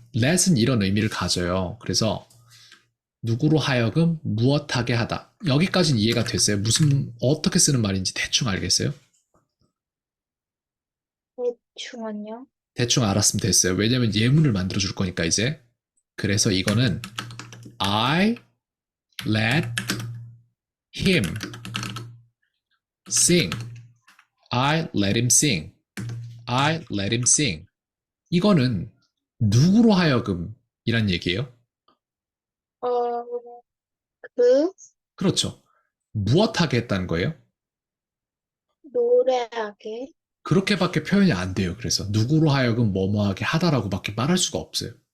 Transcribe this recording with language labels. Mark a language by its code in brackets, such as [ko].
[ko] let은 이런 의미를 가져요. 그래서 누구로 하여금 무엇하게 하다. 여기까지는 이해가 됐어요. 어떻게 쓰는 말인지 대충 알겠어요? 대충은요? 대충 알았으면 됐어요. 왜냐면 예문을 만들어 줄 거니까 이제. 그래서 이거는 [en] I let him sing. I let him sing. I let him sing. [ko] 이거는 누구로 하여금 이란 얘기예요. 어, 그 그렇죠. 무엇하게 했다는 거예요. 노래하게. 그렇게밖에 표현이 안 돼요. 그래서 누구로 하여금 뭐뭐하게 하다라고밖에 말할 수가 없어요.